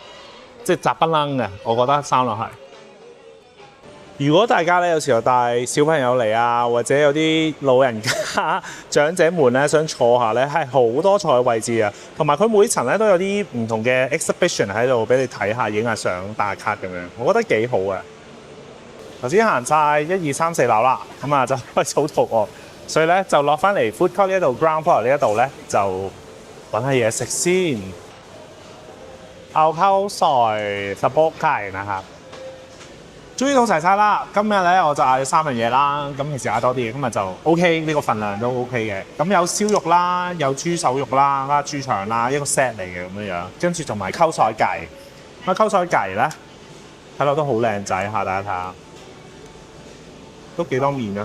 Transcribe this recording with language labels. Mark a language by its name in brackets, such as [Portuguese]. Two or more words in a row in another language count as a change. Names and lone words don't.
[Cantonese] 即係雜不楞嘅，我覺得3樓係。如果大家咧有時候帶小朋友嚟啊，或者有啲老人家、長者們咧想坐下咧，係好多坐嘅位置啊。同埋佢每層咧都有啲唔同嘅 exhibition 喺度俾你睇下、影下相、打卡咁樣，我覺得幾好啊。頭先行晒1、2、3、4樓啦，咁啊就開始好肚餓，所以咧就落翻嚟 [English] food court [Cantonese] 呢一度 [English] ground floor [Cantonese] 呢一度咧就揾下嘢食先。 [Thai] เอาข้าวซอยสะโพกไก่นะครับ [Cantonese] 終於到齊晒啦！今日咧我就嗌咗3樣嘢啦，咁其實嗌多啲嘅，今日就 OK，呢個份量都 OK 嘅。咁有燒肉啦，有豬手肉啦，加豬腸啦，一個 set 嚟嘅咁樣，跟住同埋溝菜雞。咁溝菜雞咧睇落都好靚仔嚇，大家睇下，都幾多面嘅。